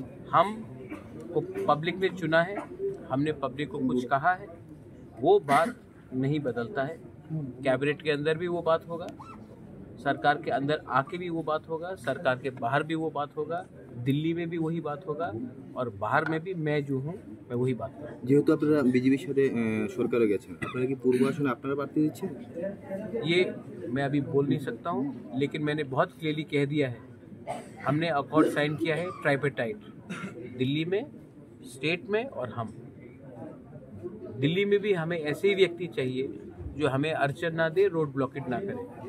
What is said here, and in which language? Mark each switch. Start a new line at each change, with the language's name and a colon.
Hindi: हम को पब्लिक ने चुना है, हमने पब्लिक को कुछ कहा है, वो बात नहीं बदलता है। कैबिनेट के अंदर भी वो बात होगा, सरकार के अंदर आके भी वो बात होगा, सरकार के बाहर भी वो बात होगा, दिल्ली में भी वही बात होगा और बाहर में भी मैं जो हूँ मैं वही बात करूँ।
Bangla: যেহেতু আপনারা বিজেপির সাথে সরকারে গেছেন, আপনারা কি পূর্ব আসনে আপনারা প্রার্থী দিচ্ছেন?
Hindi: ये मैं अभी बोल नहीं सकता हूँ, लेकिन मैंने बहुत क्लियरली कह दिया है, हमने अकॉर्ड साइन किया है ट्राइपेटाइट, दिल्ली में, स्टेट में और हम। दिल्ली में भी हमें ऐसे ही व्यक्ति चाहिए जो हमें अड़चन ना दे, रोड ब्लॉकेट ना करे।